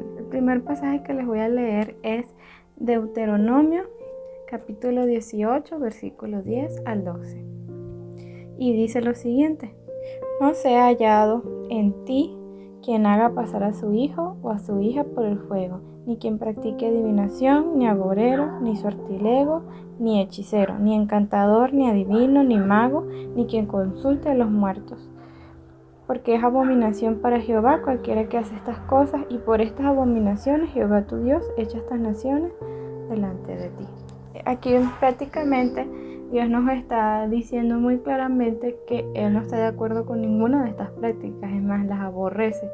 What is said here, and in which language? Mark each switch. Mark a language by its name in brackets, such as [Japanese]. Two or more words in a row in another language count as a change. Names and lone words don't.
[Spanish] El primer pasaje que les voy a leer es Deuteronomio, capítulo 18, versículos 10 al 12. Y dice lo siguiente: no sea hallado en ti quien haga pasar a su hijo o a su hija por el fuego, ni quien practique adivinación, ni agorero, ni sortilego, ni hechicero, ni encantador, ni adivino, ni mago, ni quien consulte a los muertos. Porque es abominación para Jehová cualquiera que hace estas cosas, y por estas abominaciones Jehová tu Dios echa estas naciones delante de ti. Aquí prácticamente Dios nos está diciendo muy claramente que Él no está de acuerdo con ninguna de estas prácticas, es más, las aborrece.